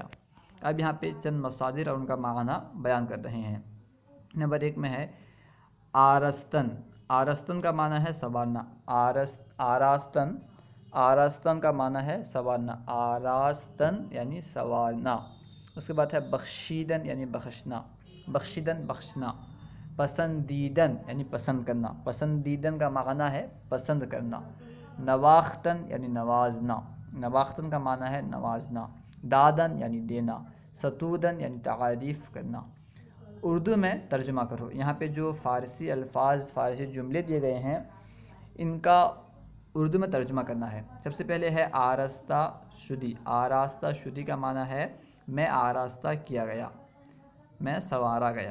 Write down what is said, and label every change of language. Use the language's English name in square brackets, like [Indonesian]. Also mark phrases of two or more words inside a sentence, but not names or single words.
[Urdu] اب یہاں پہ چند مصادر اور ان کا معنی بیان کر رہے ہیں۔ نمبر 1 میں ہے آرستن۔ آرستن کا معنی ہے سنوارنا، آراستن، آراستن کا معنی ہے سنوارنا، آراستن یعنی سنوارنا۔ اس کے بعد ہے بخشیدن یعنی بخشنا، بخشیدن بخشنا۔ پسندیدن یعنی پسند کرنا، پسندیدن کا معنی ہے پسند کرنا۔ نواختن یعنی نوازنا، نواختن کا معنی ہے نوازنا۔ دادن یعنی دینا، ستودن یعنی تعریف کرنا۔ اردو میں ترجمہ کرو۔ یہاں پہ جو فارسی الفاظ، فارسی جملے دیے گئے ہیں، ان کا اردو میں ترجمہ کرنا ہے۔ سب سے پہلے ہے [Persian] آراستہ شدی۔ آراستہ شدی [Urdu] کا معنی ہے میں آراستہ کیا گیا، میں سنوارا گیا۔